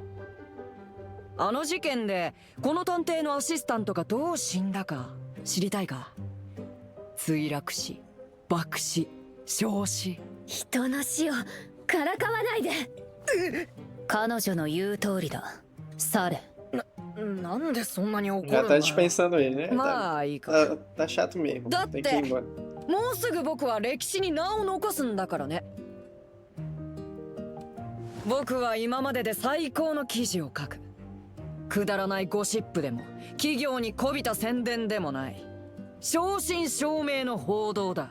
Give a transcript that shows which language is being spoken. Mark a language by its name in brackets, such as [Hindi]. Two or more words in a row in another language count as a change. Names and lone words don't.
[Japanese] あの事件でこの探偵のアシスタントがどう死んだか知りたいか？墜落死、爆死、焼死。人の死をからかわないで。彼女の言う通りだ。去れ。なんでそんなに怒 [Portuguese] Já [Japanese] るん [Portuguese] tá [Japanese] だ？ [Portuguese] dispensando ele, né? [Japanese] まあいいか。 [Portuguese] Tá chato mesmo. Dá Tem que ir até. embora. [Japanese] もうすぐ僕は歴史に名を残すんだからね。僕は今までで最高の記事を書く。くだらないゴシップでも企業にこびた宣伝でもない、正真正銘の報道だ。